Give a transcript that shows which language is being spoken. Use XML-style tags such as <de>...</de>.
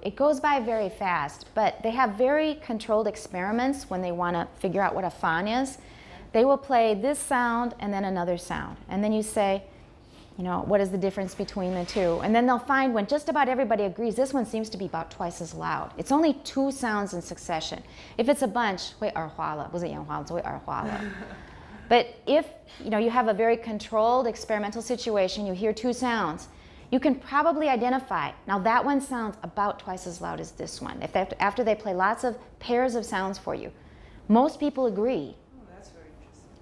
<en>It goes by very fast, but they have very controlled experiments when they want to figure out what a fan is. They will play this sound and then another sound. And then you say, what is the difference between the two? And then they'll find when just about everybody agrees, this one seems to be about twice as loud. It's only two sounds in succession. If it's a bunch,</en> <zh>会耳花了，不是眼花了，会耳花了。</zh> <en>But if you have a very controlled experimental situation, you hear two sounds, you can probably identify, now that one sounds about twice as loud as this one. After they play lots of pairs of sounds for you. Most people agree. Oh, that's very interesting.</en>